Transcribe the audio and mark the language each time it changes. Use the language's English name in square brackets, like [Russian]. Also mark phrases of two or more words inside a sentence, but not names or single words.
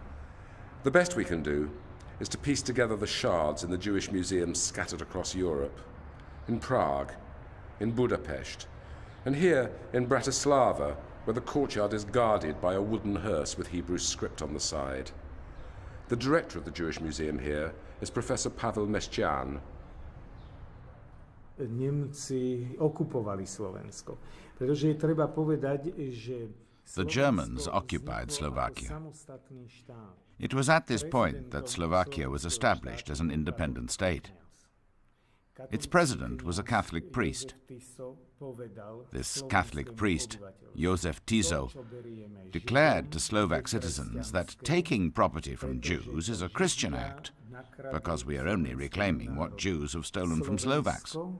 [English] The best we can do is to piece together the shards in the Jewish museums scattered across Europe. In Prague, in Budapest, and here in Bratislava, where the courtyard is guarded by a wooden hearse with Hebrew script on the side. The director of the Jewish Museum here is Professor Pavel Mešťan. [Slovak] Nemci okupovali Slovensko, pretože je treba povedať, že [English] the Germans occupied Slovakia. It was at this point that Slovakia was established as an independent state. Its president was a Catholic priest. This Catholic priest, Josef Tiso, declared to Slovak citizens that taking property from Jews is a Christian act, because we are only reclaiming what Jews have stolen from Slovaks.